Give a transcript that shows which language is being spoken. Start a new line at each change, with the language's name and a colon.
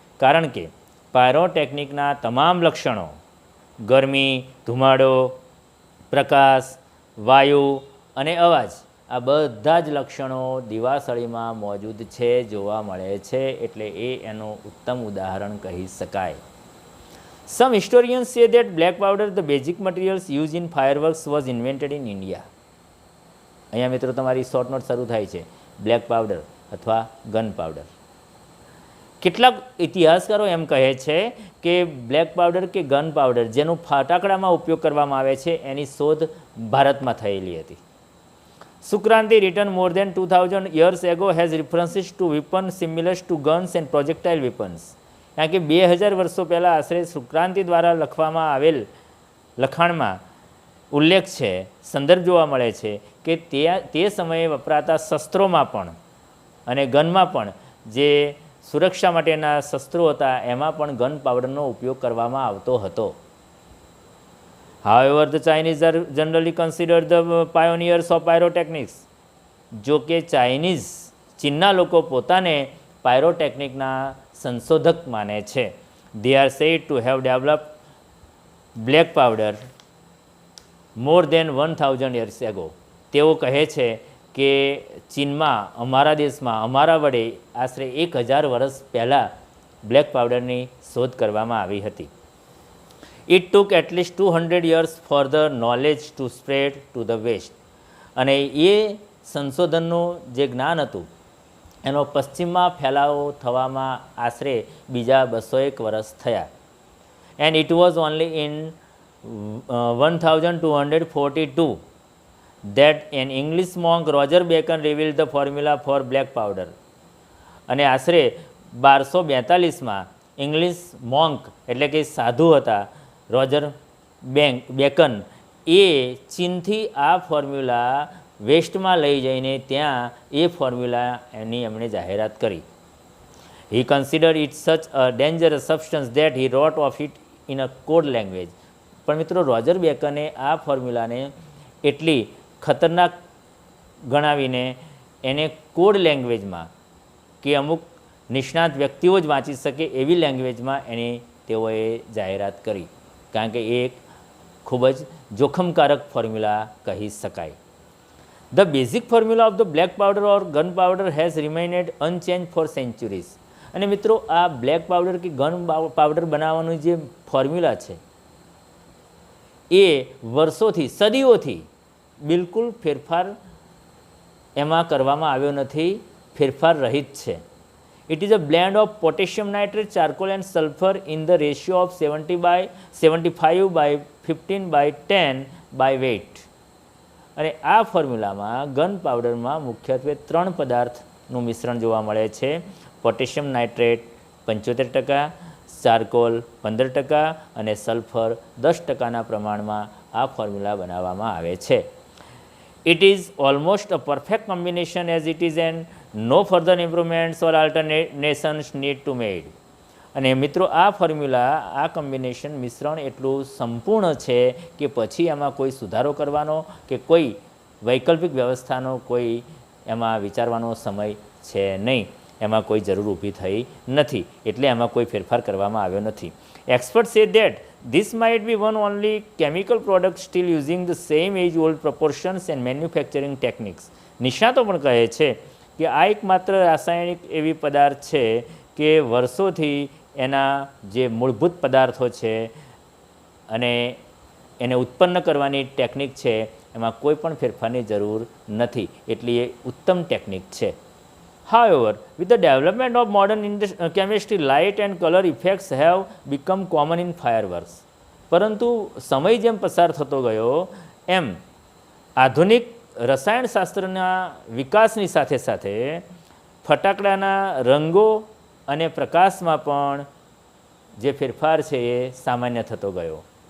Gujarati: કારણ કે પાયરોટેકનિકના તમામ લક્ષણો ગરમી, ધુમાડો, પ્રકાશ, વાયુ અને અવાજ આ બધા જ લક્ષણો દિવાસળીમાં મોજૂદ છે, જોવા મળે છે. એટલે એ એનું ઉત્તમ ઉદાહરણ કહી શકાય.
English: Some historians say that black powder, the basic materials used in fireworks, was invented in India.
Gujarati: અહીંયા મિત્રો તમારી શોર્ટ નોટ શરૂ થાય છે બ્લેક પાવડર અથવા ગન પાવડર. કેટલાક ઇતિહાસકારો એમ કહે છે કે બ્લેક પાવડર કે ગન પાવડર જેનો ફટાકડામાં ઉપયોગ કરવામાં આવે છે એની શોધ ભારતમાં થયેલી હતી.
English: Shukraniti written more than 2000 years ago has references to weapons similar to guns and projectile weapons.
Gujarati: કારણ કે 2000 વર્ષો પહેલાં આશરે સુક્રાંતિ દ્વારા લખવામાં આવેલ લખાણમાં ઉલ્લેખ છે, સંદર્ભ જોવા મળે છે કે તે સમયે વપરાતા શસ્ત્રોમાં પણ અને ગનમાં પણ જે સુરક્ષા માટેના શસ્ત્રો હતા એમાં પણ ગન પાવડરનો ઉપયોગ કરવામાં આવતો હતો.
English: However, the Chinese are generally considered the pioneers of pyrotechnics.
Gujarati: જો કે ચીનના લોકો પોતાને પાયરોટેકનિકના સંશોધક માને છે.
English: They are said to have developed black powder more than 1000 years ago.
Gujarati: તેઓ કહે છે કે ચીનમાં અમારા દેશમાં અમારા વડે આશરે 1000 વર્ષ પહેલાં બ્લેક પાવડરની શોધ કરવામાં આવી હતી.
English: It took at least 200 years for the knowledge to spread to the west.
Gujarati: અને એ સંશોધનનું જે જ્ઞાન હતું એનો પશ્ચિમમાં ફેલાવો થવામાં આશરે બીજા 201 વર્ષ થયા.
English: And it was only in 1242 that an English monk Roger Bacon revealed the formula for black powder.
Gujarati: અને આશરે 1242માં ઇંગ્લિશ મોન્ક એટલે કે સાધુ હતા રોજર બેકન એ ચીનથી આ ફોર્મ્યુલા વેસ્ટમાં લઈ જઈને ત્યાં એ ફોર્મ્યુલા એમણે જાહેરાત કરી.
English: He considered it such a dangerous substance that he wrote of it in a code language.
Gujarati: પણ મિત્રો રોજર બેકને આ ફોર્મ્યુલાને એટલી ખતરનાક ગણાવીને એને કોડ લેંગ્વેજમાં કે અમુક નિષ્ણાત વ્યક્તિઓ જ વાંચી શકે એવી લેંગ્વેજમાં તેઓએ જાહેરાત કરી, કારણ કે એ એક ખૂબ જ જોખમકારક ફોર્મ્યુલા કહી શકાય.
English: The basic formula of the black powder or gun powder has remained unchanged for centuries.
Gujarati: અને મિત્રો આ બ્લેક પાવડર કે ગન પાવડર બનાવવાનું જે ફોર્મ્યુલા છે એ વર્ષોથી સદીઓથી બિલકુલ ફેરફાર એમાં કરવામાં આવ્યો નથી, ફેરફાર રહિત છે.
English: It is a blend of potassium nitrate, charcoal and sulfur in the ratio of 75/15/10
Gujarati: અને આ ફોર્મ્યુલામાં ગન પાવડરમાં મુખ્યત્વે 3 પદાર્થનું મિશ્રણ જોવા મળે છે. પોટેશિયમ નાઇટ્રેટ 75%, ચારકોલ 15% અને સલ્ફર 10%ના પ્રમાણમાં આ ફોર્મ્યુલા બનાવવામાં આવે છે.
English: It is almost a perfect combination as it is and no further improvements or alternations need to made.
Gujarati: અને મિત્રો આ ફોર્મ્યુલા આ કોમ્બિનેશન મિશ્રણ એટલું સંપૂર્ણ છે કે પછી એમાં કોઈ સુધારો કરવાનો કે કોઈ વૈકલ્પિક વ્યવસ્થાનો કોઈ એમાં વિચારવાનો સમય છે નહીં, એમાં કોઈ જરૂર ઊભી થઈ નથી, એટલે એમાં કોઈ ફેરફાર કરવામાં આવ્યો નથી.
English: Experts say that this might be one only chemical product still using the same age-old proportions and manufacturing techniques.
Gujarati: નિષ્ણાતો પણ કહે છે કે આ એકમાત્ર રાસાયણિક એવી પદાર્થ છે કે વર્ષોથી એના જે મૂળભૂત પદાર્થો છે અને એને ઉત્પન્ન કરવાની ટેકનિક છે એમાં કોઈ પણ ફેરફારની જરૂર નથી, એટલી એ ઉત્તમ ટેકનિક છે.
English: However, with the development of modern chemistry, light and color effects have become common in fireworks.
Gujarati: પરંતુ સમય જેમ પસાર થતો ગયો એમ આધુનિક રસાયણશાસ્ત્રના વિકાસની સાથે સાથે ફટાકડાના રંગો અને પ્રકાશમાં પણ જે ફેરફાર છે એ સામાન્ય થતો ગયો.